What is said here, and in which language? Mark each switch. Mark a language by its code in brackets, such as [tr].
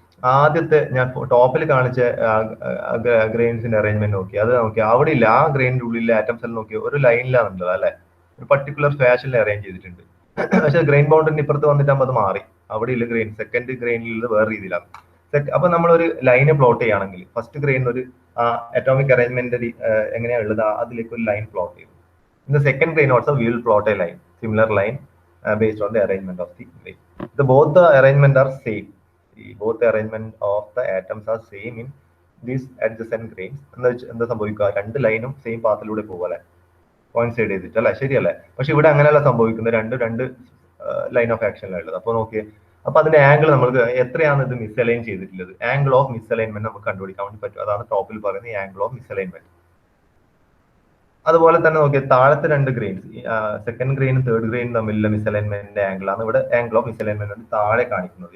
[ml] ആദ്യത്തെ ഞാൻ ടോപ്പിൽ കാണിച്ച ഗ്രെയിൻസിന്റെ അറേഞ്ച്മെന്റ് നോക്കി, അത് നോക്കി, അവിടെ ഇല്ല, ആ ഗ്രെയിനിന്റെ ഉള്ളിലെ ആറ്റംസ് എല്ലാം നോക്കി ഒരു ലൈനിലാണുള്ളത് അല്ലെ, ഒരു പർട്ടിക്കുലർ ഫാഷനിൽ അറേഞ്ച് ചെയ്തിട്ടുണ്ട്. പക്ഷെ ഗ്രെയിൻ ബൗണ്ടറിന്റെ ഇപ്പുറത്ത് വന്നിട്ടാകുമ്പോൾ അത് മാറി, അവിടെ ഇല്ല ഗ്രെയിൻ, സെക്കൻഡ് ഗ്രെയിനിൽ വേറെ രീതിയിലാണ്. അപ്പൊ നമ്മൾ ഒരു ലൈന് പ്ലോട്ട് ചെയ്യുകയാണെങ്കിൽ ഫസ്റ്റ് ഗ്രെയിൻ ഒരു അറ്റോമിക് അറേഞ്ച്മെന്റ് എങ്ങനെയാണ് ഉള്ളത് അതിലേക്ക് ഒരു ലൈൻ പ്ലോട്ട് ചെയ്തു. [en] In the second grain also we will plot a line, similar line based on the arrangement of the grain. Both the arrangement are same. Both the arrangement of the atoms are same in these adjacent grains. [ml] എന്താ സംഭവിക്കുക, രണ്ട് ലൈനും same പാത്തിലൂടെ പോകല്ലേ, coincide ചെയ്തിട്ട് അല്ലെ, ശരിയല്ലേ? പക്ഷെ ഇവിടെ അങ്ങനെയല്ല സംഭവിക്കുന്നത്, രണ്ട് ലൈൻ ഓഫ് ആക്ഷനിലുള്ളത്. അപ്പൊ നോക്കിയേ, അപ്പൊ അതിന്റെ ആംഗിൾ നമുക്ക് എത്രയാണ് ഇത് മിസ്അലൈൻ ചെയ്തിട്ടുള്ളത്, ആംഗിൾ ഓഫ് മിസ്അലൈൻമെന്റ് നമുക്ക് കണ്ടുപിടിക്കാൻ വേണ്ടി പറ്റും. അതാണ് ടോപ്പിൽ പറയുന്നത് ആംഗിൾ ഓഫ് മിസ്അലൈൻമെന്റ്. അതുപോലെ തന്നെ നോക്കിയാൽ താഴത്തെ രണ്ട് ഗ്രെയിൻസ്, സെക്കൻഡ് ഗ്രെയിനും തേർഡ് ഗ്രെയിനും തമ്മിലുള്ള മിസ്അലൈൻമെന്റിന്റെ ആംഗിൾ ആണ് ഇവിടെ ആംഗിൾ ഓഫ് മിസ്അലൈൻമെന്റ് താഴെ കാണിക്കുന്നത്.